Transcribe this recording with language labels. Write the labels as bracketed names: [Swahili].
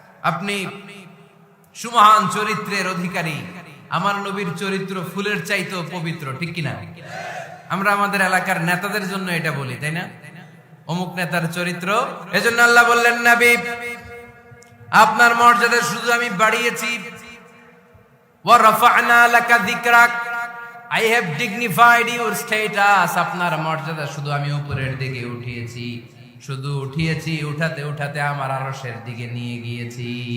[Bangla] আপনি সুমহান চরিত্রের অধিকারী। আমার নবীর চরিত্র ফুলের চাইতেও পবিত্র, ঠিক কিনা? আমরা আমাদের এলাকার নেতাদের জন্য এটা বলি, তাই না? অমুক নেতার চরিত্র। এজন্য আল্লাহ বললেন নবী আপনার মর্যাদা শুধু আমি বাড়িয়েছি। [Arabic] ওয়া রাফা'না লাকা যিকরাক, [English] I have dignified your status. [Bangla] আপনার মর্যাদা শুধু আমি উপরের দিকে উঠিয়েছি, শুধু উঠিয়েছি, উঠাতে উঠাতে আমার আরশের দিকে নিয়ে গিয়েছি।